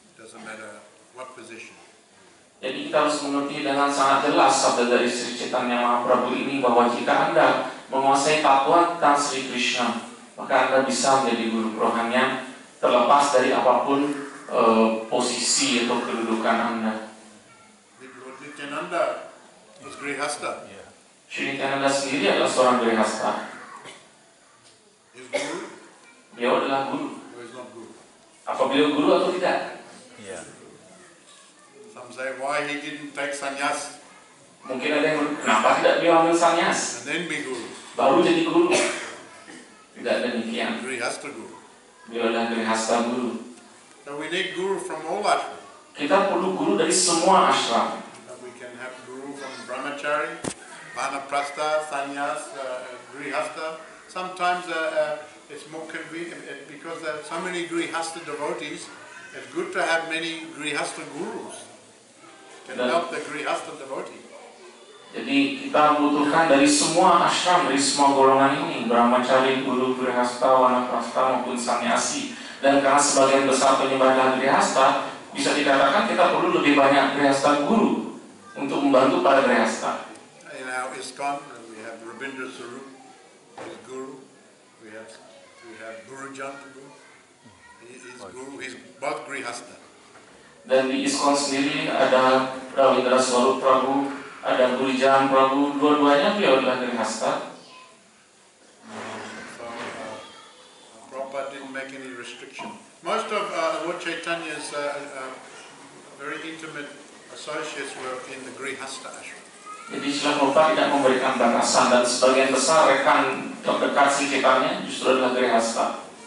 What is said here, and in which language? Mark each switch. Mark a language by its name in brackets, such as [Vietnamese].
[English] Doesn't matter what position. [Indonesian] Jadi kita harus mengerti dengan sangat jelas sabda dari Sri Chaitanya Mahaprabhu ini, bahwa jika Anda menguasai tatwa tentang Sri Krishna, maka Anda bisa menjadi guru rohanian terlepas dari apapun posisi atau kedudukan Anda. [English] Lord Nityananda was Grihastha. [Indonesian] Sri Nityananda sendiri adalah seorang Grihastha. [English] Is guru? [Indonesian] Beliau adalah guru. [English] Or is not guru? [Indonesian] Apa beliau guru atau tidak? [English] Some say why he didn't take sannyas [Indonesian] Mungkin ada yang kenapa tidak beliau ambil sannyas, [English] and then be guru. [Indonesian] baru jadi guru? Tidak demikian. [English] Grihastha guru. [Indonesian] Beliau adalah Grihastha guru. [English] So we need guru from all ashram. [Indonesian] Kita perlu guru dari semua ashram. [English] We can have guru from brahmachari, vanaprastha, sannyas, grihastha. Sometimes it's more convenient because there are so many grihastha devotees. It's good to have many grihastha gurus. Can help the grihastha devotee. [Indonesian] Jadi kita membutuhkan dari semua ashram, dari semua golongan ini, brahmachari, guru, grihastha, vanaprastha maupun sannyasi. Dan karena sebagian besar penyembah adalah grihastha, bisa dikatakan kita perlu lebih banyak grihastha guru untuk membantu para grihastha. [English] In our ISKCON, we have Rabindra Sarup, his guru. We have Gurujan guru. He's guru. He's both grihastha. [Indonesian] Dan di ISKCON sendiri ada Ravindra Swarup Prabhu, ada Gurujan Prabhu, dua-duanya beliau adalah grihastha. [English] So Prabhupada didn't make any restriction. Most of Lord Chaitanya's very intimate associates were in the grihastha ashram. [Indonesian] Jadi Srila Prabhupada tidak memberikan batasan, dan sebagian besar rekan terdekat Sri Chaitanya justru adalah grihastha.